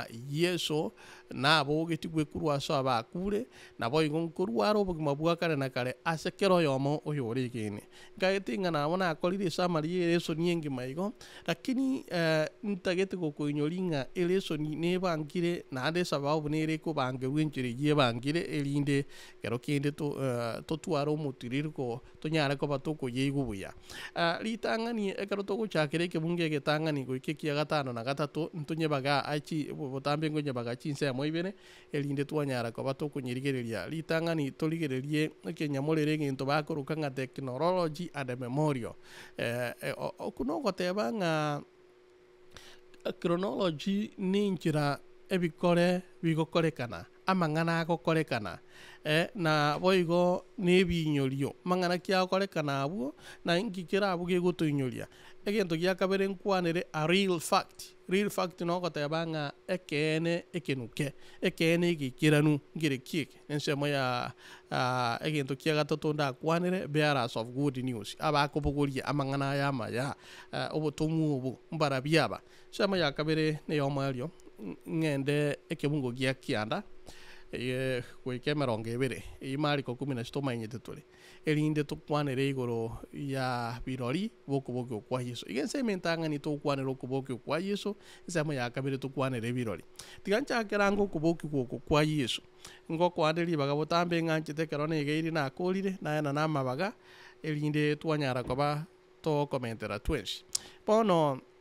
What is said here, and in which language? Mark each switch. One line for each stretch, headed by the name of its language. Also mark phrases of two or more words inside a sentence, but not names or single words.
Gusii: Yeso nabogetigwe korwa ase abakure nabo igo nkorwa are obogima bwa kare na kare ase kero oyomo oyo ore egene ngagete ng'a nabo nakorire esamari ere esoni engima igo lakini ntagete gokoinyori ng'a ere esoni nebangire naende esababu nere ekobangerwa enchera eywo ebangire erinde kero kende totware omotiririko tonyare koba tokoyeigwa buya. Ritang'ani ekero togochakera ekebunge egetang'ani goika ekia gatano na gatato ntonyebaga botambe ngonyebaga chinsemo ibere erinde twanyara koba tokonyerigereria ritang'ani torigererie ekenyamorere egento bakoroka ng'a
English: technology and memorial.
Gusii: Oku nogoteba ng'a chronology na enchera ebikore bigokorekana amang'ana agokorekana na boigo na ebinyorio mang'ana kiagokorekana abwo na inki kera abwo gegotoinyoria egento gia kabere nkwanere a
English: real fact
Gusii: nogoteba ng'a ekeene ekenuke ekeene egekiranu ngere kieke ensemo ya egento kia gatato ndakwanere
English: bearers of good news
Gusii: abakobogoria amang'ana aya amaya obotomu obo mbara biaba ensemo ya kabere neyomario ng'ende ekebungo gia kianda goika 20 Mariko 16 tomanyete tore erinde tokwanere igoro ya birori bokobokio kwa Yesu igense mentang'ani tokwanere okobokio kwa Yesu ensemo ya kabere tokwanere birori tiganchakera ngo okobokio gwoko kwa Yesu ngokwaneri baga botambe ng'anchete kero negeiri nakorire naena namabaga erinde twanyara koba tokomentera twensi bono